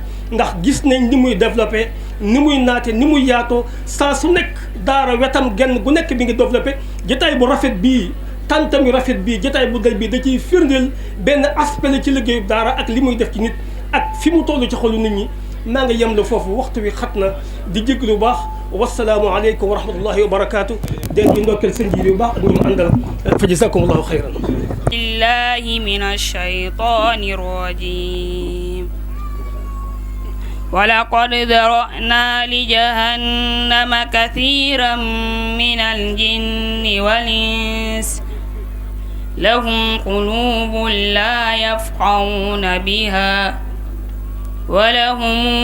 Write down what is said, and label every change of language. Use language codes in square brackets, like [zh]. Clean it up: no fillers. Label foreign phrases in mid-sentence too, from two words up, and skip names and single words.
[wo] ndax gis nañ ni muy développé ni muy naate ni muy yaatoo saa su nekk daara wetam genn gu nekk bi ngi développé jotaay bu rafet bii tantam yu rafet bii jotaay bu dal bii da ciy firndeel benn aspect la ci liggéeyu daara ak li muy def ci nit ak fi mu toll ci xolu nit ñi maa nga yem la foofu waxtu wi xat na di jégg lu baax [ar] والسلام عليكم ورحمة الله وبركاته [wo] den di ndokkeel seen jiir yu baax ak ñu mu àndal fa [ar] جزاكم الله خيرا بالله من الشيطان الرجيم ولقد ذرأنا لجهنم كثيرا من الجن والإنس لهم قلوب لا يفقهون بها ولهم